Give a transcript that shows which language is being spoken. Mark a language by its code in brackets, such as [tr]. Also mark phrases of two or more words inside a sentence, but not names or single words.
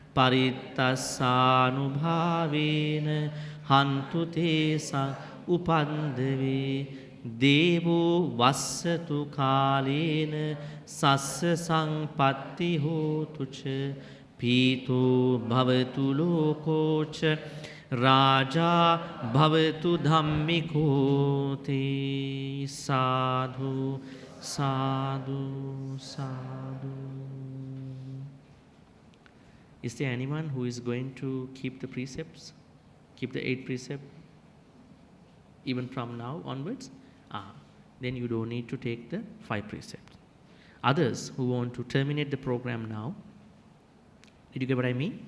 [pi] parittassanubhavena hantu te sang upandave devo vassatu kalena sassa sampatti hotu ca Pito bhavatu lokocha Raja bhavatu dhammiko te Sadhu, sadhu, sadhu. [en] Is there anyone who is going to keep the precepts? Keep the 8 precepts? Even from now onwards? Then you don't need to take the 5 precepts. Others who want to terminate the program now, did you get what I mean?